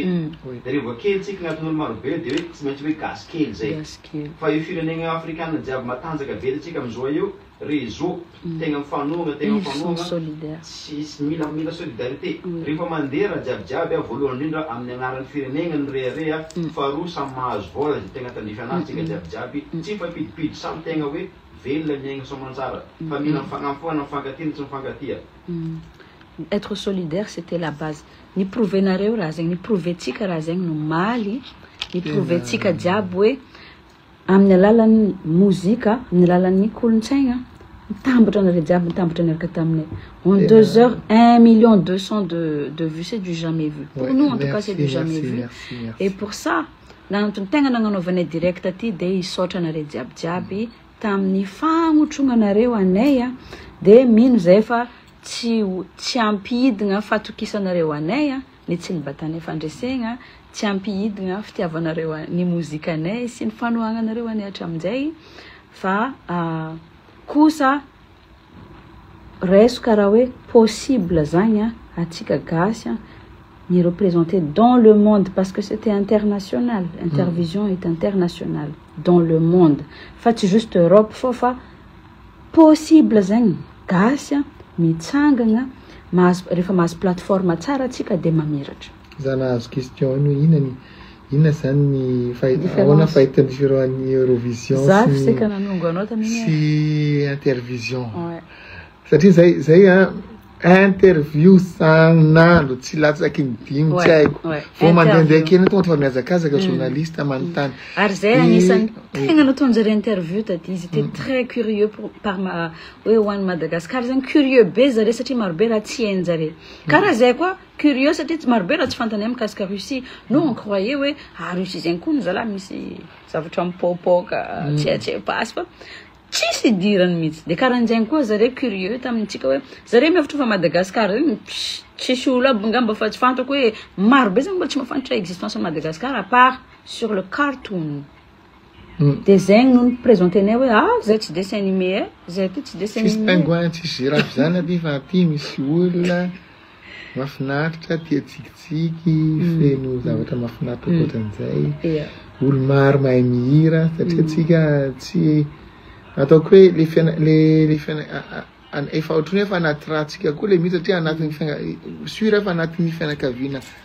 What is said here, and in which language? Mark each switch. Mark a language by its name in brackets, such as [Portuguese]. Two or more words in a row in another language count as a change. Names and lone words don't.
[Malagasy] de rehefa kely tsika agnatin'olo maro be de hoe tsy maintsy hoe gasy kely zay fa io firenena afrikana jiaby matanjaka be atsika amizao io réseau tegna mifanohana tsy mila solidarité rehefa mandeha raha jiabijiaby voalohany indrindra amin'ny agnaran'ny firenena ny reare faharoa samy mahazo vola zay tegna tandrify anazy tsika jiabijiaby tsy mifampidipidy samy tegna hoe velona miaigna soamantsara fa mila mifagnafoana mifankatia tsy mifankatia. [French] Être solidaire c'était la base. [Malagasy] Ni prouver nareo raha zegny, ni prouver tsika raha zegny no maly, ni prouver tsika jiaby hoe amin'ny alalan'ny mozika, amin'ny alalan'ny kolontsaigna mitambatra nareo jiaby mitambatra naraka taminay. [French] En 2 heures, 1 200 000 de vues, c'est du jamais vu. Pour nous, en tout cas, c'est du jamais vu. Et pour ça, [Malagasy] nanantony tegna nagnanaovanay direct aty de hisaotra nareo jiabijiaby tamin'ny fagnotrognanareo anay de mino zay fa tsy ampidina fatokisanareo anay ny tsy nibatanay fandresegna tsy ampidina fitiavanareo ny mozika anay sy ny fanohagnanareo anay hatramin'izay fa kosa reso karaha hoe possible zagny atsika gasy ni représenter [French] dans le monde parce que c'était international. Intervision est internationale dans le monde. [Malagasy] Fa tsy juste Europe fa possible zagny gasy mitsangana rehefa mahazo plateforme tsara tsika de mamiratra. Zana azo question ino inona zany ahoana fahitany firoan'ny Eurovision sy intervision satria zay interview sanandro tsy latsaky ny dimy tsy haiko vo mandehandeha kely tonga fa miazakazaka journaliste manontany ary zay anisany tegna nataonjare interview taty izy [French] était très curieux [Malagasy] par ma hoe hoan'ny Madagascar zany curieux be zare satria marobe raha tsy hainjare karaha zay koa curieux satria marobe raha tsy fantany mikasika Russie [French] nous on croyait [Malagasy] hoe Russie zegny koa zala misy zavatra mipopoka tsy pasy fa tsisy dirany mihitsy de karahan'izay koa zare curieux tamintsika hoe zare miavatra fa Madagascar zegny tsisy olo aby ngamba fa tsy fantako hoe maro be zegny mbola tsy mahafantatra [French] existence de Madagascar à part sur le cartoon de [Malagasy] zegny no présentenay hoe zay tsy [French] dessin animé [Malagasy] zay ty tsy [French] dessin animé [Malagasy] tsisy pingouin tsisy girafe zany aby fa aty misy olona mahafinaritra tia tsikitsiky feno zavatra mahafinaritra ohatran'izay olo maro mahay mihira satria tsika tsy ataoko hoe le efa ohatrany efa anaty rahatsika koa le misy satria anatin'ny sur efa anatin'ny fianakaviana